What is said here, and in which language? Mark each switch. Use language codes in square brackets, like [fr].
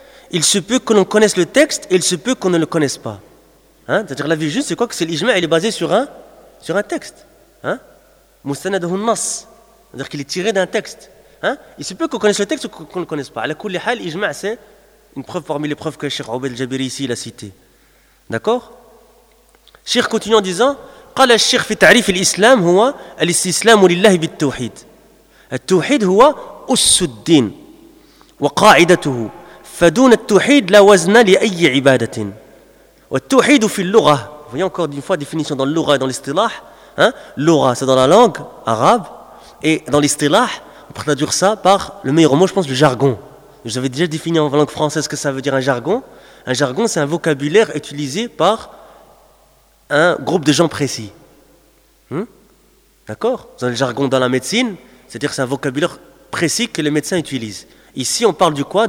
[fr] Il se peut que l'on connaisse le texte et il se peut qu'on ne le connaisse pas. C'est-à-dire la vie juste, c'est quoi ? Que c'est l'ijma, il est basé sur un texte. [ar] Mustanadahu nas. [fr] C'est-à-dire qu'il est tiré d'un texte. Il se peut qu'on connaisse le texte ou qu'on ne le connaisse pas. Ala kulli hal, l'ijma, c'est une preuve parmi les preuves que Cheikh Obeid al-Jabiri ici l'a cité. D'accord ? Cheikh continue en disant, [ar] قال الشيخ في تعريف الإسلام هو الاستسلام لله بالتوحيد التوحيد هو أس الدين وقاعدته فدون التوحيد لا وزن لأي عبادة والتوحيد في اللغة [fr] voyez encore une fois définition dans le lugha et dans l'istilah lugha c'est dans la langue arabe Et dans l'istilah, on peut traduire ça par le meilleur mot, je pense, le jargon. J'avais déjà défini en langue française ce que ça veut dire un jargon. Un jargon, c'est un vocabulaire utilisé par un groupe de gens précis. D'accord ? Dans le jargon dans la médecine, c'est-à-dire que c'est un vocabulaire précis que les médecins utilisent. Ici, on parle du quoi ?